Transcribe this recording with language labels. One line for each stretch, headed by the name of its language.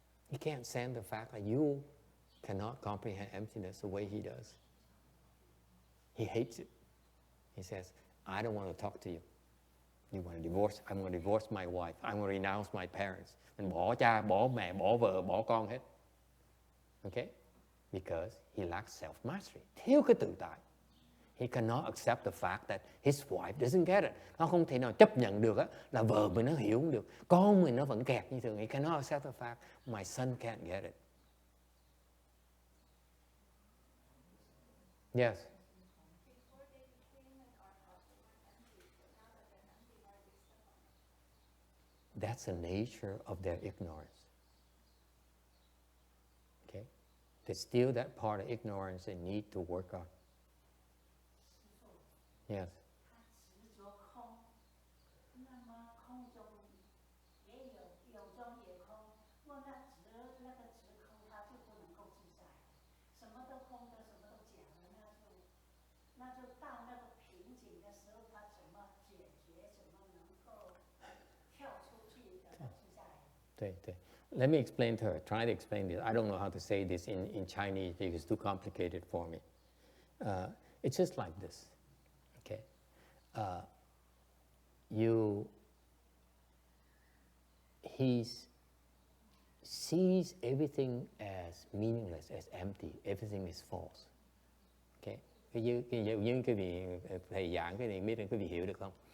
English: You can't stand the fact that you cannot comprehend emptiness the way he does. He hates it. He says, I don't want to talk to you. You want to divorce? I'm going to divorce my wife. I'm going to renounce my parents.
Vietnamese: Mình bỏ cha, bỏ mẹ, bỏ vợ, bỏ con hết.
English: Okay? Because he lacks self-mastery.
Vietnamese: Thiếu cái tự tại.
English: He cannot accept the fact that his wife doesn't get it.
Vietnamese: Nó không thể nào chấp nhận được là vợ mình nó hiểu không được. Con mình nó vẫn kẹt như thường.
English: He cannot accept the fact my son can't get it. Yes. Before they became an Arhat, they weren't empty, but now that they're empty, why are they stuck on it? That's the nature of their ignorance. Okay? There's still that part of ignorance they need to work on. Yes.
Chinese: 它执着空，那么空中也有中也空，若那个执空，它就不能够自在，什么都空的，什么都假的，那就到那个瓶颈的时候，它怎么解决，怎么能够跳出去的自在？对对。
English: Let me explain to her. Try to explain this. I don't know how to say this in Chinese because it's too complicated for me. It's just like this. Okay. He sees everything as meaningless, as empty. Everything is false. Okay.
Vietnamese: Như cái vị thầy giảng cái này biết quý vị hiểu được không?